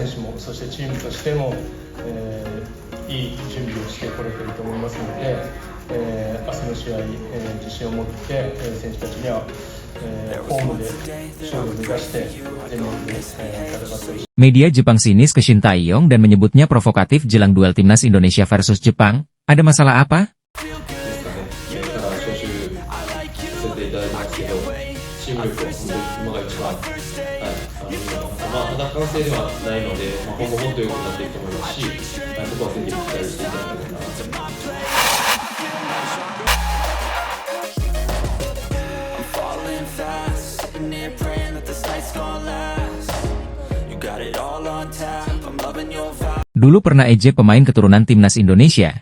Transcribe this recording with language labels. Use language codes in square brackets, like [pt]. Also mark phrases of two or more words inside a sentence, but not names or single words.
[ja] 選手もそしてチームとしても、いい準備をしてこれていると思いますので、明日の試合、自信を持って、選手たちには、ホームで勝利を目指して全力で、戦ってほしい。 [id] Media Jepang sinis ke Shin Tae-yong dan menyebutnya provokatif jelang duel timnas Indonesia versus Jepang. Ada masalah apa? [ja] チーム力は本当に今が一番、ただ完成ではないので、今後もっと良くなっていくと思いますし、そこはぜひ期待していただければなと思います。 [id] Dulu pernah ejek pemain keturunan timnas Indonesia.